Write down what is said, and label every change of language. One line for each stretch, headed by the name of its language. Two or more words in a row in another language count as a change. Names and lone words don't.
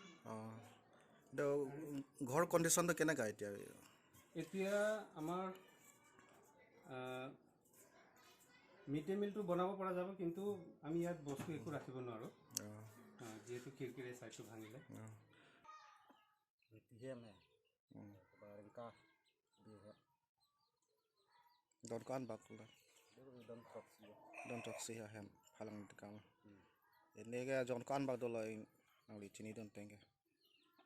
Assamese: ঘৰ কণ্ডিশ্যনটো কেনেকুৱা এতিয়া আমাৰ
English: mid day mealটো
Assamese: বনাব পৰা যাব কিন্তু আমি ইয়াত বস্তু একো ৰাখিব নোৱাৰোঁ যিহেতু খিৰিকীৰে ছাইডটো ভাঙিলে
Karbi: Don kan bakula. Don toksi ahem halang dekam. Ini ke John kan bak dolo ing ang licini don tengke.